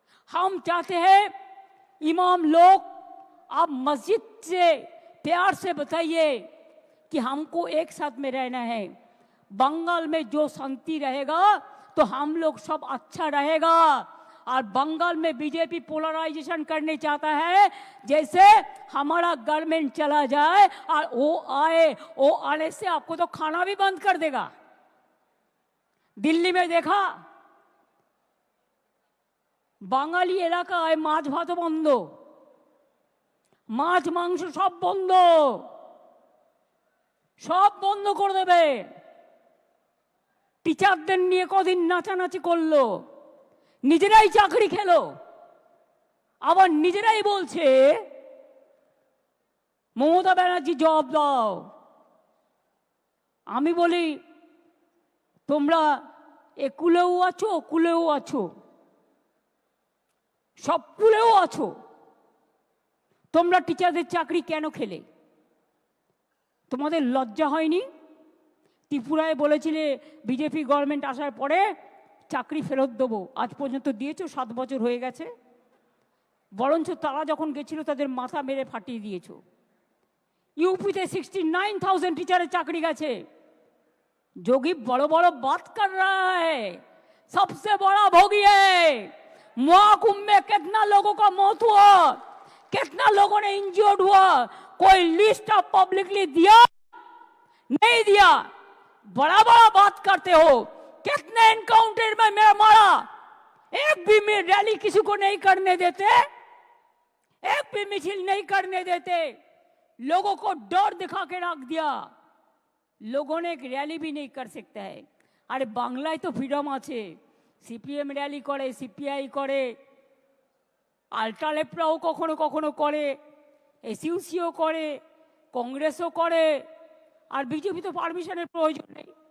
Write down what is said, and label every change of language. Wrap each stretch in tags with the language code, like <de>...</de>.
<hi>हम चाहते हैं इमाम लोग, आप मस्जिद से प्यार से बताइए कि हमको एक साथ में रहना है, बंगाल में जो शांति रहेगा तो हम लोग सब अच्छा रहेगा। और बंगाल में बीजेपी पोलराइजेशन करने चाहता है, जैसे हमारा गवर्नमेंट चला जाए और वो आने से आपको तो खाना भी बंद कर देगा। दिल्ली में देखा,</hi> <bn>বাঙালি এলাকায় মাছ ভাত বন্ধ, মাছ মাংস সব বন্ধ, সব বন্ধ করে দেবে। টিচারদের নিয়ে কদিন নাচানাচি করলো, নিজেরাই চাকরি খেলো, আবার নিজেরাই বলছে মমতা ব্যানার্জি জবাব দাও। আমি বলি তোমরা একুলেও আছো, কুলেও আছো, সব কুলেও আছো, তোমরা টিচারদের চাকরি কেন খেলে? তোমাদের লজ্জা হয়নি? ত্রিপুরায় বলেছিলে বিজেপি গভর্নমেন্ট আসার পরে চাকরি ফেরত দেবো, আজ পর্যন্ত দিয়েছো, 7 বছর হয়ে গেছে। বরঞ্চ তারা যখন গেছিল তাদের মাথা মেরে ফাটিয়ে দিয়েছো।</bn> <hi>यूपीতে 69,000 टीचर चाकरी गए। जोगी बड़ो बड़ो बात कर रहा है, सबसे बड़ा भोगी है। महाकुंभ में कितना लोगों का मौत हुआ, कितना लोगों ने इंजर्ड हुआ, कोई लिस्ट ऑफ पब्लिकली दिया? नहीं दिया। बड़ा बड़ा बात करते हो। कितने एनकाउंटर में मैं मारा, एक भी में रैली किसी को नहीं करने देते, एक भी मिছিল नहीं करने देते, लोगों को डर दिखा के रख दिया। लोगों ने एक रैली भी नहीं कर सकता है। अरे बांग्लाয় तो फ्रीडम</hi> <bn>আছে, সিপিএম র‍্যালি করে, সিপিআই করে, আল্ট্রালেফরাও কখনো কখনো করে, এসইউসিও করে, কংগ্রেসও করে, আর বিজেপি তো পারমিশনের প্রয়োজন নেই।</bn>